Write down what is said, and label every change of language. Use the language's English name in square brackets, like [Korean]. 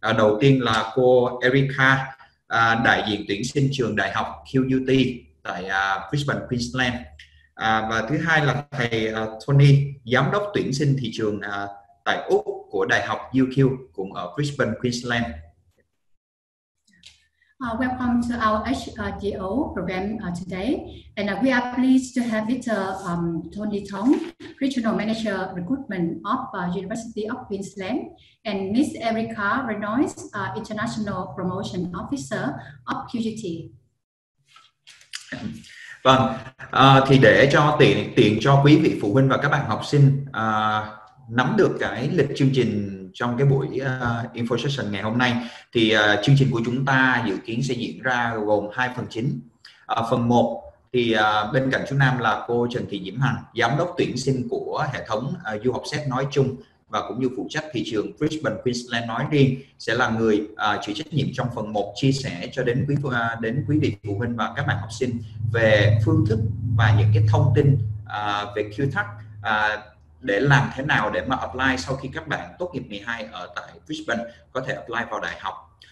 [Vietnamese] Đầu tiên là cô Erica, đại diện tuyển sinh trường đại học QTAC tại Brisbane, Queensland. Và thứ hai là thầy Tony, giám đốc tuyển sinh thị trường tại Úc của đại học UQ cũng ở Brisbane, Queensland. [English] Welcome to our HGO program today, and we are pleased to have Mr. Tony Tong, Regional Manager Recruitment of University of Queensland, and Miss Erica Reynolds, International Promotion Officer of QTAC. [Vietnamese] Vâng, thì để cho tiện cho quý vị phụ huynh và các bạn học sinh nắm được cái lịch chương trình trong cái buổi info session ngày hôm nay, thì chương trình của chúng ta dự kiến sẽ diễn ra gồm 2 phần chính. Phần 1 thì bên cạnh chú Nam là cô Trần Thị Diễm Hằng, giám đốc tuyển sinh của hệ thống du học xét nói chung và cũng như phụ trách thị trường Brisbane, Queensland nói riêng, sẽ là người chịu trách nhiệm trong phần 1 chia sẻ cho đến quý vị phụ huynh và các bạn học sinh về phương thức và những cái thông tin về QTAC, để làm thế nào để mà apply sau khi các bạn tốt nghiệp 12 ở tại Brisbane có thể apply vào đại học.